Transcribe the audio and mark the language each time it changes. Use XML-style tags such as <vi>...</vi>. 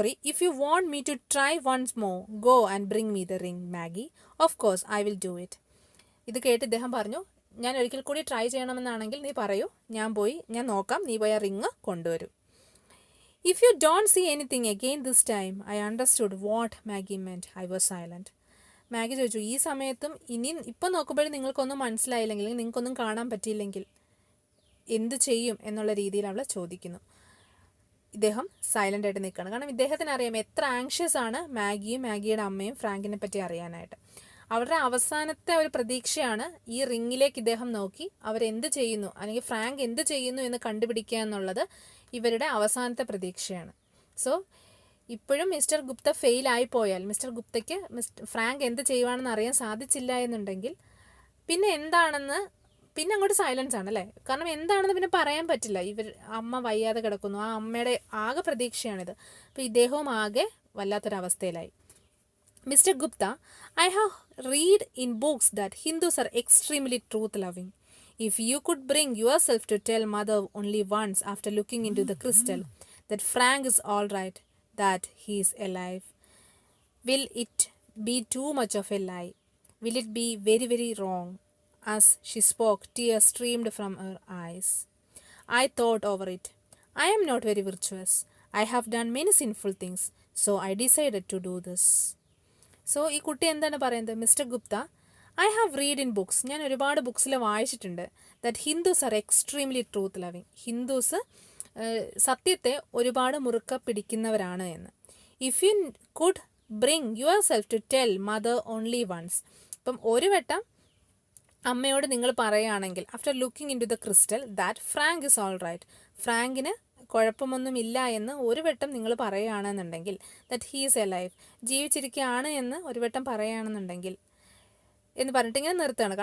<en>If you want me to try once more, go and bring me the ring, Maggie. Of course, I will do it.</en> <ml>ഇത് കേട്ട് ഇദ്ദേഹം പറഞ്ഞു, ഞാൻ ഒരിക്കൽ കൂടി ട്രൈ ചെയ്യണമെന്നാണെങ്കിൽ നീ പറയൂ, ഞാൻ നോക്കാം, നീ പോയി ആ റിങ് കൊണ്ടുവരൂ.</ml> <en>If you don't see anything again this time, I understood what Maggie meant. I was silent.</en> <ml>Maggi ചോദിച്ചു, ഈ സമയത്തും ഇപ്പം നോക്കുമ്പോഴും നിങ്ങൾക്കൊന്നും മനസ്സിലായില്ലെങ്കിൽ, നിങ്ങൾക്കൊന്നും കാണാൻ പറ്റിയില്ലെങ്കിൽ എന്ത് ചെയ്യും എന്നുള്ള രീതിയിൽ അവൾ ചോദിക്കുന്നു. ഇദ്ദേഹം സൈലൻ്റ് ആയിട്ട് നിൽക്കുകയാണ്. കാരണം ഇദ്ദേഹത്തിന് അറിയാം എത്ര ആങ്ഷ്യസ് ആണ് മാഗിയുടെ അമ്മയും ഫ്രാങ്കിനെ പറ്റി അറിയാനായിട്ട്. അവരുടെ അവസാനത്തെ ഒരു പ്രതീക്ഷയാണ് ഈ റിങ്ങിലേക്ക് ഇദ്ദേഹം നോക്കി അവരെന്ത് ചെയ്യുന്നു, അല്ലെങ്കിൽ ഫ്രാങ്ക് എന്ത് ചെയ്യുന്നു എന്ന് കണ്ടുപിടിക്കുക എന്നുള്ളത് ഇവരുടെ അവസാനത്തെ പ്രതീക്ഷയാണ്. സോ ഇപ്പോഴും mister Gupta fail ആയിപ്പോയാൽ, mister ഗുപ്തയ്ക്ക് Frank എന്ത് ചെയ്യുവാണെന്ന് അറിയാൻ സാധിച്ചില്ല എന്നുണ്ടെങ്കിൽ പിന്നെ അങ്ങോട്ട് സൈലൻസ് ആണ് അല്ലേ. കാരണം എന്താണെന്ന് പിന്നെ പറയാൻ പറ്റില്ല. അമ്മ വയ്യാതെ കിടക്കുന്നു, ആ അമ്മയുടെ ആകെ പ്രതീക്ഷയാണിത്. അപ്പോൾ ഇദ്ദേഹവും ആകെ വല്ലാത്തൊരവസ്ഥയിലായി.</ml> <en>Mr. Gupta, I have read in books that Hindus are extremely truth-loving. If you could bring yourself to tell mother only once after looking into the crystal that Frank is all right, that he is alive, will it be too much of a lie? Will it be very, very wrong? As she spoke, tears streamed from her eyes. I thought over it. I am not very virtuous. I have done many sinful things, so I decided to do this.</en> <ml>So ഈ കുട്ടി എന്താണ് പറയുന്നത്?</ml> <en>mister Gupta, I have read in books,</en> <ml>ഞാൻ ഒരുപാട് ബുക്സിൽ വായിച്ചിട്ടുണ്ട്,</ml> <en>That Hindus are extremely truth loving.</en> <ml>Hindus സത്യത്തെ ഒരുപാട് മുറുക്ക പിടിക്കുന്നവരാണ് എന്ന്.</ml> <en>if you could bring yourself to tell mother only once,</en> <ml>ഇപ്പം ഒരു വട്ടം അമ്മയോട് നിങ്ങൾ പറയുകയാണെങ്കിൽ</ml> <en>after looking into the crystal that Frank is all right,</en> <ml>ഫ്രാങ്കിന് കുഴപ്പമൊന്നുമില്ല എന്ന് ഒരു വട്ടം നിങ്ങൾ പറയുകയാണെന്നുണ്ടെങ്കിൽ,</ml> <en>that he is alive,</en> <ml>ജീവിച്ചിരിക്കുകയാണ് എന്ന് ഒരു വട്ടം പറയുകയാണെന്നുണ്ടെങ്കിൽ എന്ന് പറഞ്ഞിട്ട് ഇങ്ങനെ നിർത്തുകയാണ്.</ml>